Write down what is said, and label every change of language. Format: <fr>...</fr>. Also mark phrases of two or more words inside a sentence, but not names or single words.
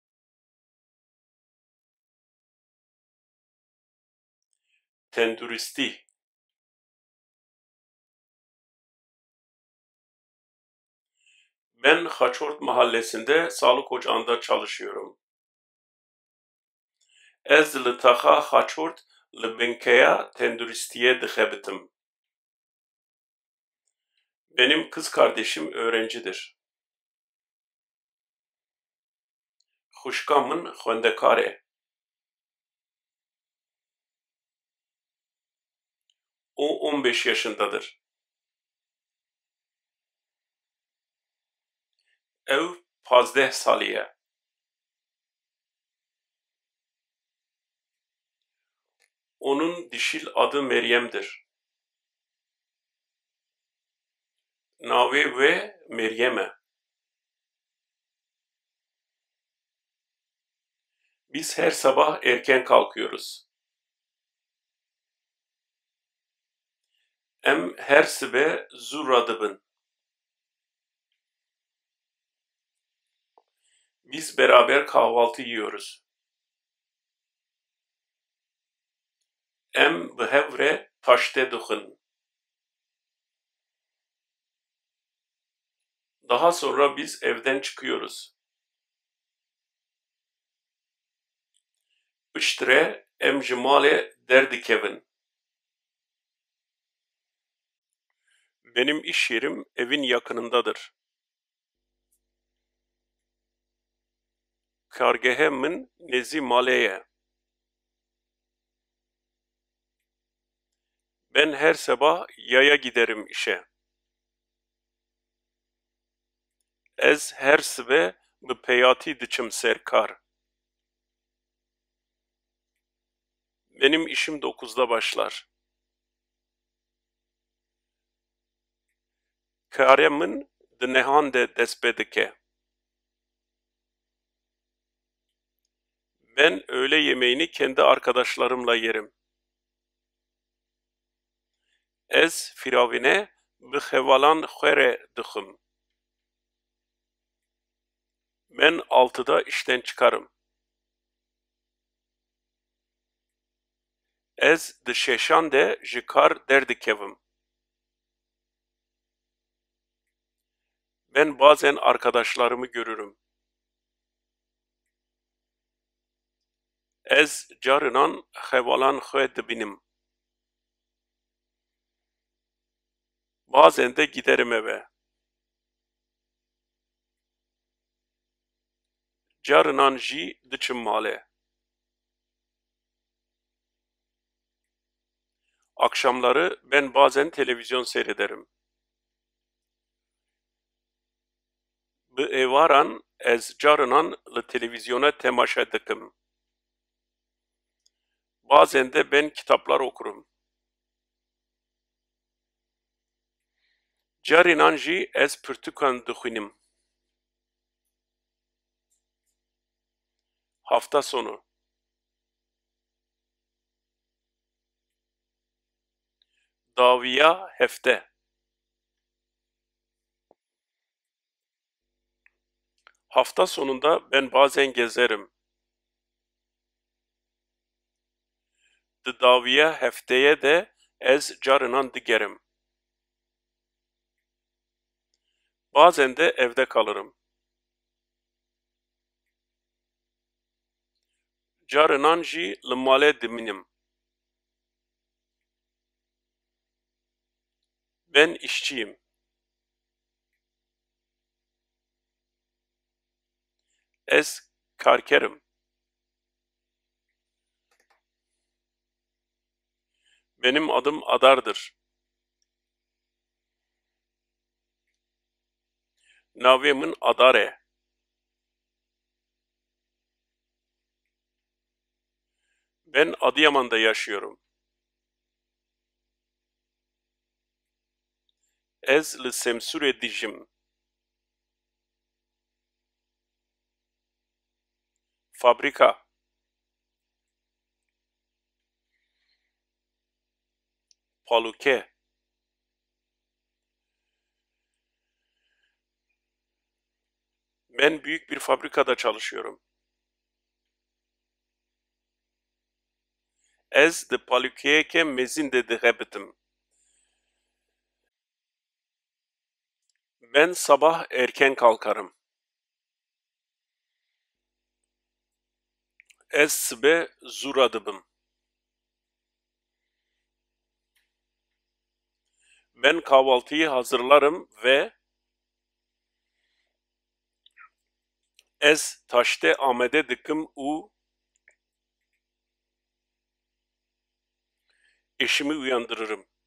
<ku>Tenduristi.</ku> <tr>Ben Haçort mahallesinde sağlık ocağında çalışıyorum.</tr> <ku>Ez li taxa Haçort li Binkeya tenduristiye dixebitim.</ku> <tr>Benim kız kardeşim öğrencidir.</tr> <ku>Xuşka min xwendekar e.</ku> <tr>O 15 yaşındadır.</tr> <ku>Ev 15 saliye.</ku> <tr>Onun dişil adı Meryem'dir.</tr> <ku>Nave ve Meryem'e.</ku> <tr>Biz her sabah erken kalkıyoruz.</tr> <ku>Em her sibe zû dibin.</ku> <tr>Biz beraber kahvaltı yiyoruz.</tr> <ku>Em bi hev re taşte dixin.</ku> <tr>Daha sonra biz evden çıkıyoruz.</tr> <ku>Piştre em ji malê derdikevin.</ku> <tr>Benim iş yerim evin yakınındadır.</tr> <ku>Kargehe min nêzî malê ye.</ku> <tr>Ben her sabah yaya giderim işe.</tr> <ku>Ez her sibe bi peyatî diçim ser kar.</ku> <tr>Benim işim 9'da başlar.</tr> <ku>Karê min di nehan de dest pê dike.</ku> <tr>Ben öğle yemeğini kendi arkadaşlarımla yerim.</tr> <ku>Ez firavîne bi xevalan xwe re dixim.</ku> <tr>Ben 6'da işten çıkarım.</tr> <ku>Ez di şeşan de ji kar derdikevim.</ku> <tr>Ben bazen arkadaşlarımı görürüm.</tr> <ku>Ez carinan xevalan xwe dibînim.</ku> <tr>Bazen de giderim eve.</tr> <ku>Carinan jî diçim malê.</ku> <tr>Akşamları ben bazen televizyon seyrederim.</tr> <ku>Bi êvaran ez carinan li televizyona temaşa dikim.</ku> <tr>Bazen de ben kitaplar okurum.</tr> <ku>Carinan jî ez pirtûkan dixwînim.</ku> <tr>Hafta sonu.</tr> <ku>Daviya hefte.</ku> <tr>Hafta sonunda ben bazen gezerim.</tr> <ku>Di daviya hefteye de ez carinan digerim.</ku> <tr>Bazen de evde kalırım.</tr> <ku>Carinan jî li malê dimînim.</ku> <tr>Ben işçiyim.</tr> <ku>Ez karkerim.</ku> <tr>Benim adım Adar'dır.</tr> <ku>Navê min Adar e.</ku> <tr>Ben Adıyaman'da yaşıyorum.</tr> <ku>Ez li Semsûrê dijim.</ku> <tr>Fabrika.</tr> <ku>Paluke.</ku> <tr>Ben büyük bir fabrikada çalışıyorum.</tr> <ku>Ez di palukeyeke mezin de dixebitim.</ku> <tr>Ben sabah erken kalkarım.</tr> <ku>Ez sibe zûra dibim.</ku> <tr>Ben kahvaltıyı hazırlarım ve</tr> <ku>ez taşte amede dikim û</ku> <tr>eşimi uyandırırım.</tr>